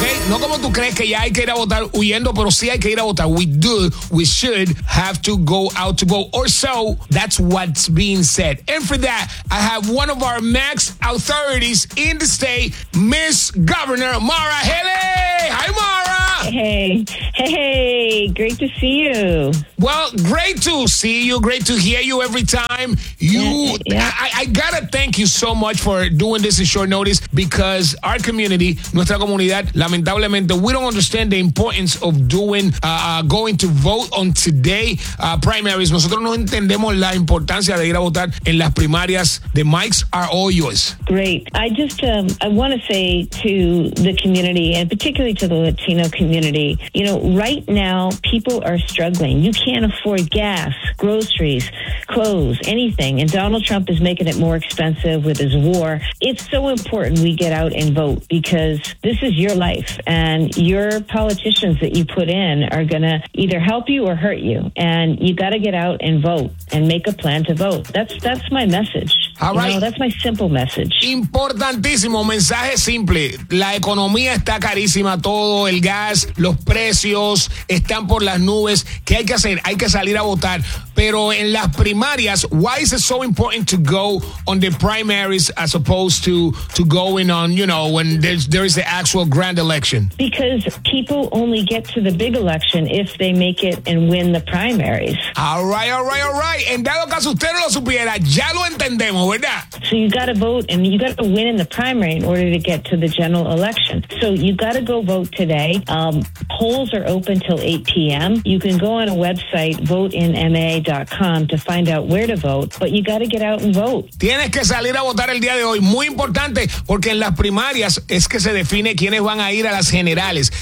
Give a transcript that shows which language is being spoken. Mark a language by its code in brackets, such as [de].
[es] No como tú crees que ya hay que ir a votar huyendo, pero sí hay que ir a votar. [en] We do, we should have to go out to vote. Or so, that's what's being said. And for that, I have one of our max authorities in the state, Miss Governor Mara Haley. Hi, Mara. Hey, great to see you. Well, great to see you. Great to hear you every time. I gotta thank you so much for doing this in short notice, because our community, [es] nuestra comunidad, lamentablemente, [en] we don't understand the importance of doing, going to vote on today primaries. [es] Nosotros no entendemos la importancia de ir a votar en las primarias. [en] The mics are all yours. Great. I just I want to say to the community, and particularly to the Latino community, you know, right now people are struggling. You can't afford gas, groceries, clothes, anything. And Donald Trump is making it more expensive with his war. It's so important we get out and vote, because this is your life, and your politicians that you put in are going to either help you or hurt you. And you got to get out and vote and make a plan to vote. That's my message. All right. You know, that's my simple message. [es] Importantísimo, mensaje simple. La economía está carísima, todo, el gas, los precios están por las nubes. ¿Qué hay que hacer? Hay que salir a votar. Pero en las primarias, [en] why is it so important to go on the primaries as opposed to going on, you know, when there is the actual grand election? Because people only get to the big election if they make it and win the primaries. All right. [es] En dado caso usted no lo supiera, ya lo entendemos, ¿verdad? [en] So you got to vote, and you got to win in the primary in order to get to the general election. So you got to go vote today. Polls are open till 8 p.m. You can go on a website, voteinma.com, to find out where to vote, but you got to get out and vote. [es] Tienes que salir a votar el día de hoy. Muy importante, porque en las primarias es que se define quiénes van a ir a las generales.